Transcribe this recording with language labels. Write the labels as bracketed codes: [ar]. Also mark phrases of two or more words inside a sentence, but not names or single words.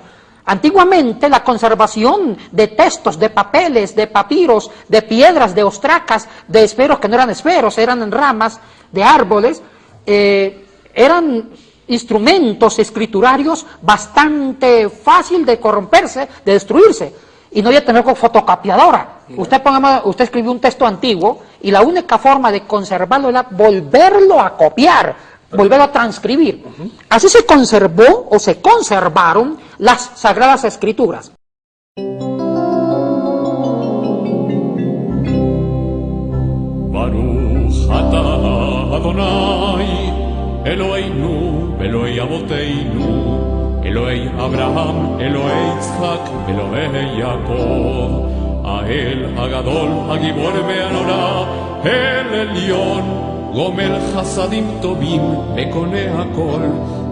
[es] Antiguamente la conservación de textos, de papeles, de papiros, de piedras, de ostracas, de esferos que no eran esferos, eran ramas de árboles, eran instrumentos escriturarios bastante fácil de corromperse, de destruirse. Y no voy a tener fotocopiadora. Usted escribió un texto antiguo y la única forma de conservarlo era volverlo a copiar, volverlo a transcribir. Así se conservó o se conservaron las Sagradas Escrituras. [he] ברוך אתה אדוני אלוהינו אלוהי אבותינו אלוהי אברהם, אלוהי יצחק, אלוהי יעקב, האל הגדול, הגבור והנורא, אל עליון, גומל חסדים טובים, וקונה הכל,